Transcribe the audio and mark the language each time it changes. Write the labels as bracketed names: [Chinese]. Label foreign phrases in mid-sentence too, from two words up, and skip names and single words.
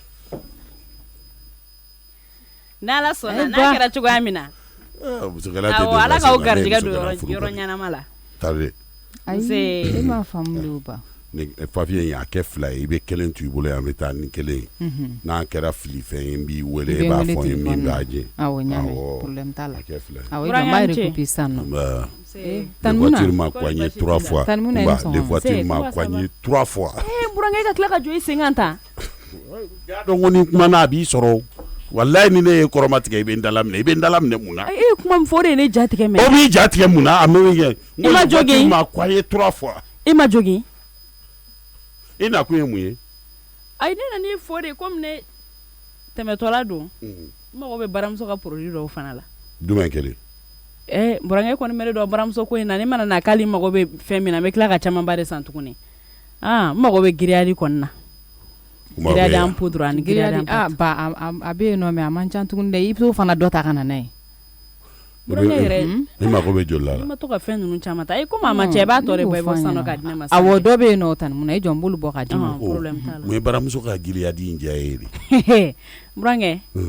[Bambara] n'ala sɔnna n'a kɛra cogoya min na ala k'aw garijɛgɛ don yɔrɔ ɲɛnama la ayi e m'a faamu de ba papier in a kɛ 2 ye i bɛ 1 to i bolo yan an bɛ taa ni 1 ye n'a kɛra filifɛn ye n b'i wele e b'a fɔ n ye min b'a jɛ awɔ ɲamɛ problème t'a la a kɛ 2 ye awɔ i b'a recoupé sisan nɔ [French] les voitures m'a coigné 3 fois les voitures m'a coigné 3 fois [Bambara] burankɛ ka tila ka jɔ i sen kan tan y'a dɔn ko ni kuma na a b'i sɔrɔ walayi ni ne ye kɔrɔma tigɛ i bɛ n dala minɛ mun na e ye kuma min fɔ o de ye ne ja tigɛ mɛ o b'i ja tigɛ mun na a mɛ kɛ i ma jogin [French] m'a coigné 3 fois [Bambara] i ma jogin i na kun ye mun ye ayi ne nana i fɔ de komi ne tɛmɛtɔla don n mago bɛ baramuso ka produit dɔw fana la jumɛn kelen burankɛ kɔni bɛ ne dɔn baramuso ko in na ne mana na k'ale mago bɛ fɛn min na n bɛ tila ka camanba de san tuguni n mago bɛ grillage kɔni na [French] grillage en poudre [Bambara] ani [French] grillage en pâte [Bambara] a bɛ yen nɔ mɛ a man ca tuguni dɛ i bɛ t'o fana dɔ ta ka na n'a ye burankɛ yɛrɛ ne mago bɛ joli la i ma to ka fɛn ninnu caman ta komi a ma cɛ i b'a tɔ de bɔ i bɔ sanu ka di ne ma awɔ dɔ bɛ yen nɔ tani mun na i jɔ n b'olu bɔ ka di ma problème t'a la mun ye baramuso ka grillage in diya ye de